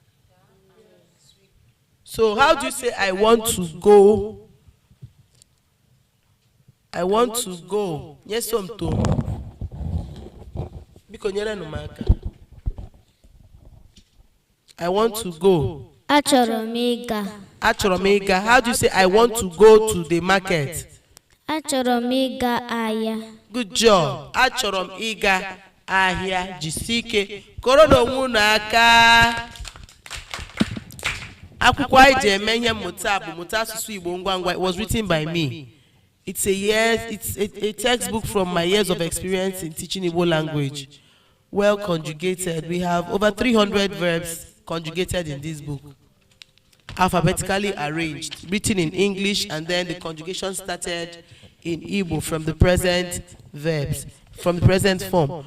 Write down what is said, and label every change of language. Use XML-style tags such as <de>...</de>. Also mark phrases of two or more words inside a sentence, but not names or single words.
<en>So how do you say I want to go? I want to go. Yes, to. I want to go.</en> <ig>Achọrọ m ịga. Achọrọ m ịga.</ig> <en>How do you say I want to go to the market?</en> <ig>Achọrọ m ịga ahịa.</ig> <en>Good job.</en> <ig>Achọrọ m ịga ahịa. Jisie ike. Kọrọ n'onwe unu aka. Akwụkwọ anyị ji eme ihe mmụta bụ mmụta asụsụ Igbo ngwa ngwa.</ig> <en>It was written by me. It's a textbook from my years of experience in teaching Igbo language. Well conjugated. We have over 300 verbs conjugated in this book. Alphabetically arranged, written in English, and then the conjugation started in Igbo from the present verbs, from the present form.</en>